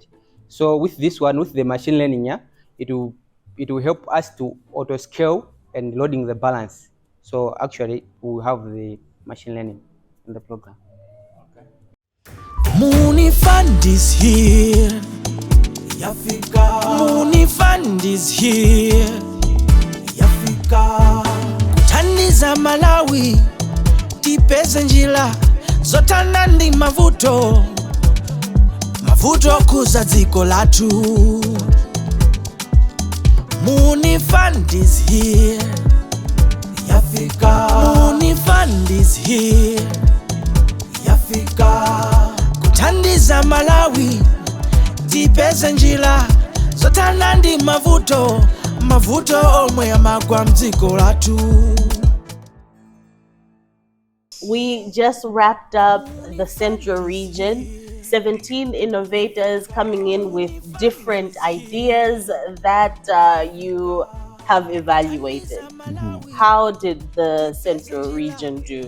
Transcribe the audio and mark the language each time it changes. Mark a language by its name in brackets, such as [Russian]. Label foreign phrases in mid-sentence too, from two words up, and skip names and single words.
[English] So with this one, with the machine learning, yeah, it will help us to auto scale and loading the balance. So actually, we have the machine learning in the program. Okay. Muuni Fund is here. Yafika. Muuni Fund is here. [Nyanja] Yafika. Kuthandiza Malawi tipeze njira zotana ndi mavuto kuza dziko lathu. [English] Muuni Fund is here. Yafika. Muuni Fund is here. [Nyanja] Yafika. Kuthandiza Malawi tipeze njira zotana ndi mavuto omwe amagwa mdziko lathu. [English] We just wrapped up the Central region. 17 innovators coming in with different ideas that you have evaluated. Mm-hmm. How did the Central region do?